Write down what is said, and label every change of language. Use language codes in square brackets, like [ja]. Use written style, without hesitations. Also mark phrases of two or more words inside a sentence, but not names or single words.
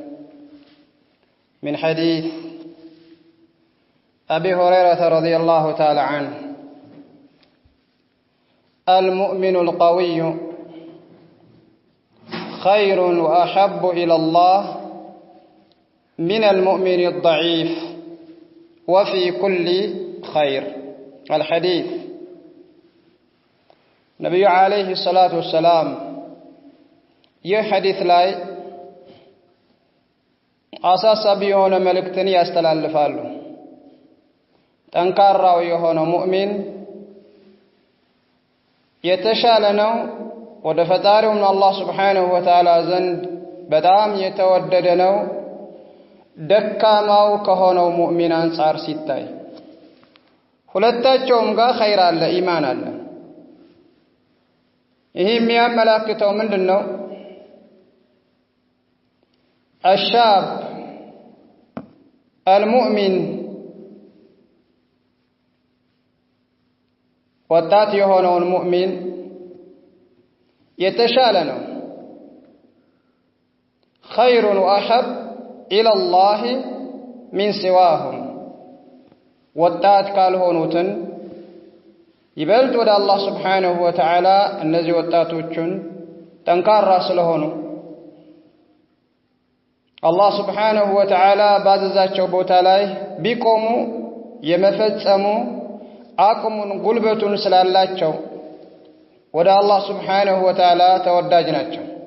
[ar] من حديث أبي هريرة رضي الله تعالى عنه المؤمن القوي خير وأحب إلى الله من المؤمن الضعيف وفي كل خير الحديث نبي عليه الصلاة والسلام يحدث لاي [am] አሳሳቢ የሆነ መልእክትን ያስተላልፋሉ ጠንካራው የሆነው ሙእሚን የተሻለ ነው ወደ ፈጣሪው አላህ [ar] سبحانه وتعالى [am] ዘንድ በጣም የተወደደ ነው ደካማው ከሆነው ሙእሚን አንፃር ሲታይ ሁለታቸውም ጋር ኸይር አለ ኢማን አለ ይሄ የሚያመላክተው ምንድነው [ar] الشاب المؤمن [am] ወጣት የሆነውን ሙእሚን የተሻለ ነው [ar] خير وأحب إلى الله من سواهم [am] ወጣት ካልሆኑትን ይበልጥ ወደ አላህ [ar] سبحانه وتعالى [am] እነዚህ ወጣቶችን ጠንካራ ስለሆኑ አላህ [ar] سبحانه وتعالى [am] ባዘዛቸው ቦታ ላይ ቢቆሙ የመፈጸሙ አቅሙን ጉልበቱን ስላላቸው ወደ አላህ [ar] سبحانه وتعالى [am] ተወዳጅ ናቸው